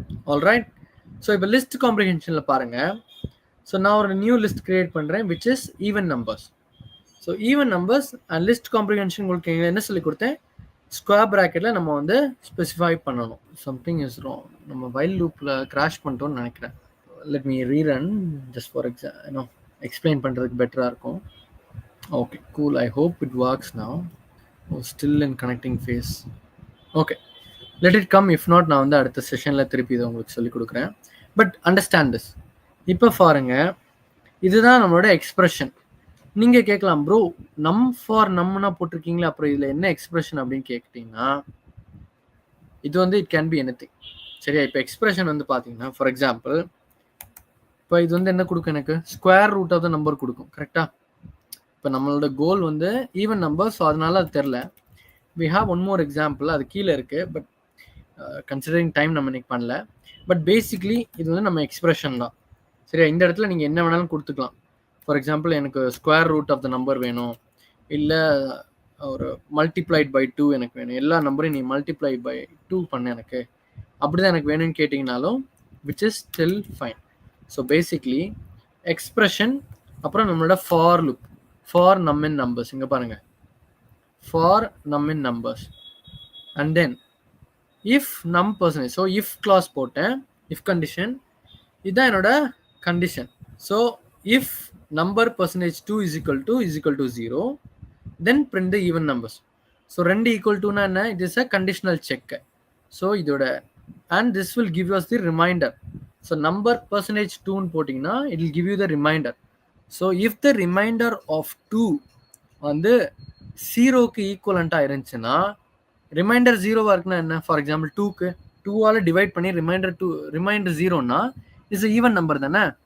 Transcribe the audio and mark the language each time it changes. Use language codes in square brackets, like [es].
[en] All right, so இப்போ list comprehensionல பாருங்க. [ta] So நான் ஒரு நியூ லிஸ்ட் கிரியேட் பண்ணுறேன் which is even numbers. So even numbers and list comprehension உங்களுக்கு என்ன சொல்லி கொடுத்தேன்? ஸ்கொயர் ப்ராக்கெட்டில் நம்ம வந்து ஸ்பெசிஃபை பண்ணணும். [en] Something is wrong. [ta] நம்ம வைல் லூப்பில் கிராஷ் பண்ணிட்டோம்னு நினைக்கிறேன். [en] let me rerun just for [ta] explain பண்ணுறதுக்கு பெட்டராக இருக்கும். [en] Okay, cool. I hope it works now. Still in connecting phase. Okay, let it come. [ta] If not நான் வந்து அடுத்த செஷனில் திருப்பி இதை உங்களுக்கு சொல்லிக் கொடுக்குறேன். [en] But understand this. [ta] இப்போ பாருங்க, இதுதான் நம்மளோட எக்ஸ்பிரஷன். நீங்கள் கேட்கலாம், ப்ரோ நம் ஃபார் நம்மனா போட்டிருக்கீங்களா, அப்புறம் இதில் என்ன எக்ஸ்பிரஷன் அப்படின்னு கேட்டிங்கன்னா, இது வந்து இட் கேன் பி எனிதிங். சரியா? இப்போ எக்ஸ்பிரஷன் வந்து பார்த்தீங்கன்னா, ஃபார் எக்ஸாம்பிள் இப்போ இது வந்து என்ன கொடுக்கும்? எனக்கு square root of the number கொடுக்கும். கரெக்டாக? இப்போ நம்மளோட கோல் வந்து ஈவன் நம்பர். ஸோ அதனால அது தெரில. [en] we have one more example, [ta] அது கீழே இருக்குது. பட் கன்சிடரிங் டைம் நம்ம இன்னைக்கு பண்ணல. பட் பேசிக்லி இது வந்து நம்ம எக்ஸ்பிரஷன் தான். சரியா? இந்த இடத்துல நீங்கள் என்ன வேணாலும் கொடுத்துக்கலாம். ஃபார் எக்ஸாம்பிள் எனக்கு square root of the number வேணும், இல்லை ஒரு மல்டிப்ளைட் பை 2 எனக்கு வேணும், எல்லா நம்பரையும் நீ மல்டிப்ளை பை 2 பண்ண எனக்கு, அப்படி தான் எனக்கு வேணும்னு கேட்டிங்கனாலும் [en] Which is still fine. [ta] So basically expression, அப்புறம் நம்மளோட ஃபார் லூப், ஃபார் நம் இன் நம்பர்ஸ். இங்கே பாருங்கள், ஃபார் நம் இன் நம்பர்ஸ் அண்ட் தென் இஃப் நம் பர்சன்டேஜ். ஸோ இஃப் கிளாஸ் போட்டேன், இஃப் கண்டிஷன், இதுதான் என்னோட condition. [en] So if number percentage 2 is equal to 0, then print the even numbers. So 2 equal to na enna, it is a conditional check. [ta] So idoda, [en] and this will give us the reminder. [ta] So number percentage 2ன்னு போட்டிங்கன்னா [en] It will give you the reminder. [ta] So if the reminder of 2 வந்து 0க்கு ஈக்குவலண்ட்டாக இருந்துச்சுன்னா, reminder 0வாக இருக்குன்னா என்ன? For example 2க்கு 2ஆல் divide பண்ணி reminder 0ன்னா is even number தானே.